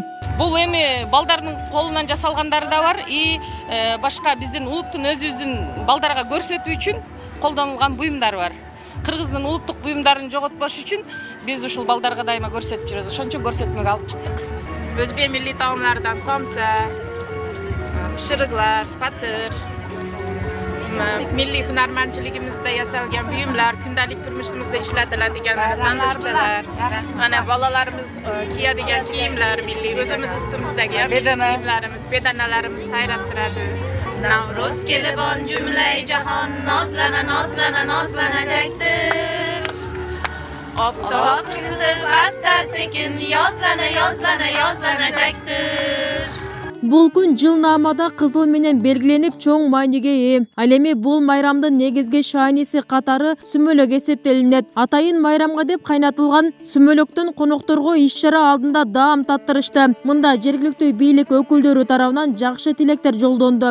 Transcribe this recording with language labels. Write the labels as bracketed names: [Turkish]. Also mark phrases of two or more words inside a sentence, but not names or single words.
[Kyrgyz] Бул эми балдардын колунан жасалгандары да бар, башка биздин улуттун өзүбүздүн балдарга көрсөтүү үчүн колдонулган буюмдар бар. Кыргыздын улуттук буюмдарын жоготпош үчүн биз ушул балдарга дайыма көрсөтүп жүрөбүз. Ошон үчүн көрсөтмөгө алып чыктык. [Uzbek] Өзбек милли таамлардан сомса, пышырыклар, патыр, milli hunarmandchiligimizda yasalgan buyumlar, kundalik turmushimizda ishlatiladigan sandiqchalar, mana bolalarimiz kiyadigan kiyimlar, milli o'zimiz ustimizdagi kiyimlarimiz, bedanalarimiz sayrab turadi. Navruz kelibon jumlay jahon nozlana nozlana nozlanajakdir. Oftob qizilib asta sekin yozlana yozlana yozlanajakdir. [Kyrgyz] Бул күн жылнаамада кызыл менен белгиленип чоң мааниге ээ. Ал эми бул майрамдын негизги шааниси катары сүмөлөк эсептелинет. Атайын майрамга деп кайнатылган сүмөлөктөн конокторго иш-чара алдында даам таттырышты. Мында жергиликтүү бийлик өкүлдөрү тарабынан жакшы тилектер жолдонду.